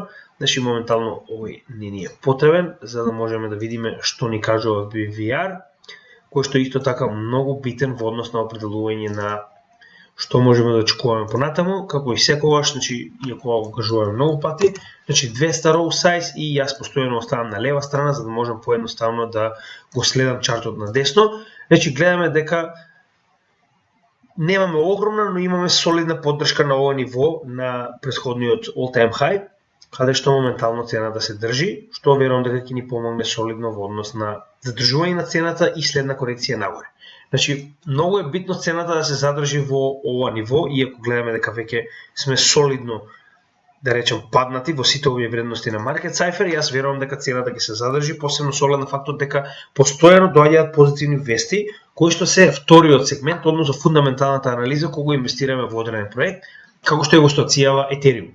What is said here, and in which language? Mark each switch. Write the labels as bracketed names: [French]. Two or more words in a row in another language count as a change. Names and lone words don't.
[Macedonian] Значи моментално овој не ни е потребен за да можеме да видиме што ни кажува BVR, кој што исто така многу битен во однос на определување на што можеме да очекуваме понатаму, како и секогаш, значи иако го кажуваме многу пати, значи 200 [English] row size [Macedonian] и јас постојано оставам на лева страна за да можам поедноставно да го следам чартот на десно. Значи гледаме дека немаме огромна, но имаме солидна поддршка на ова ниво на претходниот [English] all-time high, [Macedonian] каде што моментално цената се држи, што верувам дека ќе ни помогне солидно во однос на задржување на цената и следна корекција нагоре. Значи, многу е битно цената да се задржи во ова ниво, иако гледаме дека веќе сме солидно, да речем, паднати во сите овие вредности на Market Cypher, и јас верувам дека цената ќе се задржи, посебно со оглед на фактот дека постојано доаѓаат позитивни вести, кои што се вториот сегмент, односно фундаменталната анализа кога инвестираме во одреден проект, како што е во ситуацијава Ethereum.